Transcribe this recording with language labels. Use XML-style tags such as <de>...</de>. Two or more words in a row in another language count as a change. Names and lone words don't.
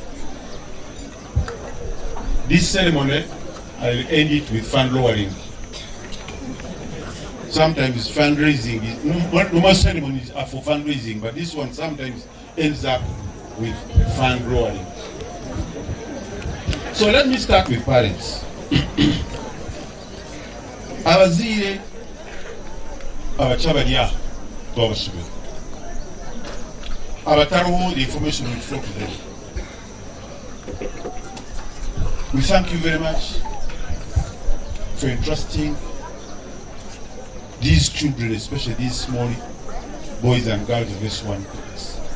<en>This ceremony, I'll end it with fund lowering. Sometimes fundraising, no more ceremonies are for fundraising, but this one sometimes ends up with fund lowering. So let me start with parents.</en> <nyn>Abasingyire abachabaliya twabashimira. Abatariho,</nyn> <en>the information will flow to them. We thank you very much for entrusting these children, especially these small boys and girls of this one class.</en>